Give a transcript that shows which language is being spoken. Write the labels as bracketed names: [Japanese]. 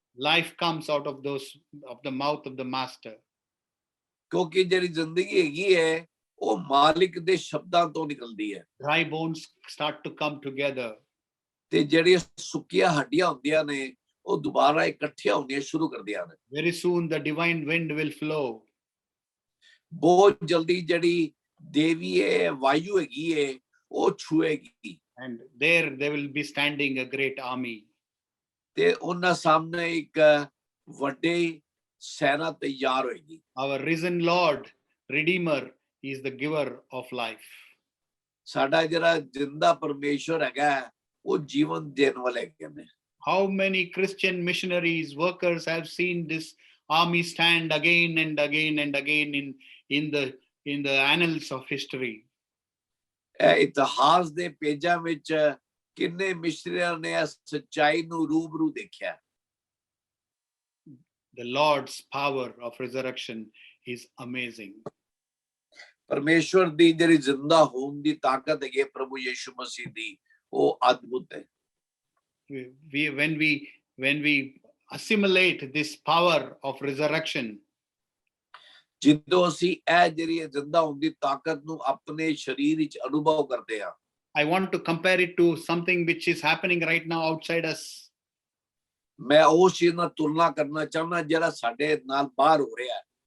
[English] Life comes out of the mouth of the master. [Punjabi] ਕਿਉਂਕਿ ਜਿਹੜੀ ਜ਼ਿੰਦਗੀ ਹੈਗੀ ਹੈ ਉਹ ਮਾਲਿਕ ਦੇ ਸ਼ਬਦਾਂ ਤੋਂ ਨਿਕਲਦੀ ਹੈ। [English] Dry bones start to come together. [Punjabi] ਤੇ ਜਿਹੜੀਆਂ ਸੁੱਕੀਆਂ ਹੱਡੀਆਂ ਹੁੰਦੀਆਂ ਨੇ ਉਹ ਦੁਬਾਰਾ ਇਕੱਠੀਆਂ ਹੋਣੀਆਂ ਸ਼ੁਰੂ ਕਰਦੀਆਂ ਨੇ। [English] Very soon the divine wind will flow. [Punjabi] ਬਹੁਤ ਜਲਦੀ ਜਿਹੜੀ ਦੇਵੀ ਹੈ ਵਾਯੂ ਹੈਗੀ ਹੈ ਉਹ ਛੂਏਗੀ। [English] And there they will be standing a great army. [Punjabi] ਤੇ ਉਹਨਾਂ ਸਾਹਮਣੇ ਇੱਕ ਵੱਡੀ ਸੈਨਾ ਤਿਆਰ ਹੋਏਗੀ। [English] Our risen Lord, Redeemer, is the giver of life. [Punjabi] ਸਾਡਾ ਜਿਹੜਾ ਜਿੰਦਾ ਪਰਮੇਸ਼ਵਰ ਹੈਗਾ ਉਹ ਜੀਵਨ ਦੇਣ ਵਾਲੇ ਹੈਗੇ ਨੇ। [English] How many Christian missionaries, workers have seen this army stand again and again and again in the annals of history. [Punjabi] ਇਹ ਇਤਿਹਾਸ ਦੇ ਪੇਜਾਂ ਵਿੱਚ ਕਿੰਨੇ ਮਿਸ਼ਨਰੀਆਂ ਨੇ ਇਸ ਸੱਚਾਈ ਨੂੰ ਰੂਬਰੂ ਦੇਖਿਆ। [English] The Lord's power of resurrection is amazing. [Punjabi] ਪਰਮੇਸ਼ਵਰ ਦੀ ਜਿਹੜੀ ਜ਼ਿੰਦਾ ਹੋਣ ਦੀ ਤਾਕਤ ਹੈ ਪ੍ਰਭੂ ਯਿਸੂ ਮਸੀਹ ਦੀ ਉਹ ਅਦਭੁਤ ਹੈ। [English] When we assimilate this power of resurrection, [Punjabi] ਜਦੋਂ ਅਸੀਂ ਇਹ ਜਿਹੜੀ ਜ਼ਿੰਦਾ ਹੋਣ ਦੀ ਤਾਕਤ ਨੂੰ ਆਪਣੇ ਸਰੀਰ ਵਿੱਚ ਅਨੁਭਵ ਕਰਦੇ ਹਾਂ। [English] I want to compare it to something which is happening right now outside us. [Punjabi] ਮੈਂ ਉਸ ਚੀਜ਼ ਨਾਲ ਤੁਲਨਾ ਕਰਨਾ ਚਾਹੁੰਦਾ ਜਿਹੜਾ ਸਾਡੇ ਨਾਲ ਬਾਹਰ ਹੋ ਰਿਹਾ ਹੈ।